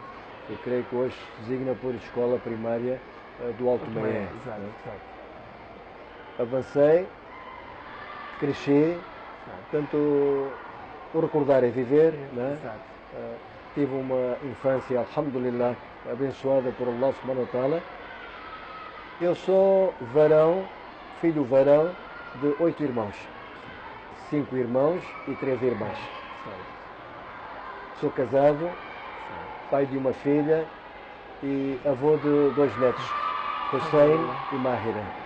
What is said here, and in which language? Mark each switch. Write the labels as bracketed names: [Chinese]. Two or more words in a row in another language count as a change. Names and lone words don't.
[Portuguese] Eu creio que hoje se designa por Escola Primária do Alto Meia. Avancei, cresci, portanto, o recordar é viver, né? Tive uma infância, alhamdulillah, abençoada por [Arabic] الله سبحانه وتعالى. [Portuguese] Eu sou varão, filho varão de 8 irmãos, 5 irmãos e 3 irmãs. Sou casado, pai de uma filha e avô de 2 netos, Hussein e Mahira.